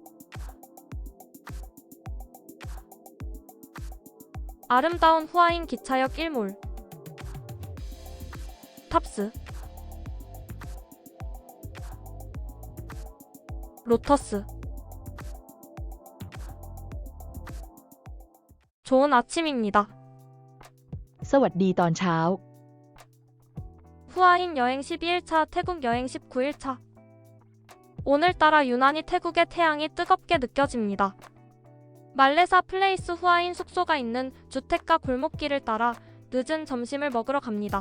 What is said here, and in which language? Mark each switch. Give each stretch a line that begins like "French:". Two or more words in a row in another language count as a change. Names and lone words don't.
Korean: 아름다운 후아힌 기차역 일몰. 탑스. 로터스. 좋은 아침입니다.
Thai: สวัสดีตอนเช้า
Korean: 후아힌 여행 12일차, 태국 여행 19일차. 오늘따라 유난히 태국의 태양이 뜨겁게 느껴집니다. 말레사 플레이스 후아힌 숙소가 있는 주택가 골목길을 따라 늦은 점심을 먹으러 갑니다.